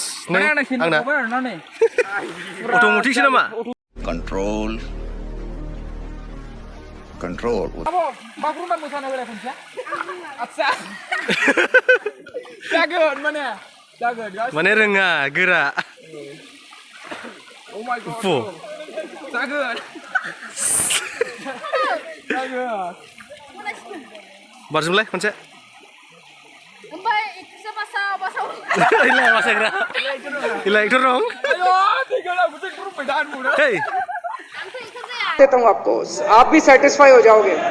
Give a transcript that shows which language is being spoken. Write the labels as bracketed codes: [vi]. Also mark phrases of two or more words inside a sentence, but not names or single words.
[brx] माने आंना सेन्देल थाबाय आरोना नै अट'मेटिकसो नामा कंट्रोल आब' बागुरुम्बा मोसानो होलाय खनसे आच्छा जागोन माने रोङा गोरा [en] Oh my god. [brx] जागोन बारजोबलाय खनसे ओमफ्राय एकट्रिसा बासाव इला एक्टर दं [hi] देता हूँ आपको आप भी सेटिस्फाई हो जाओगे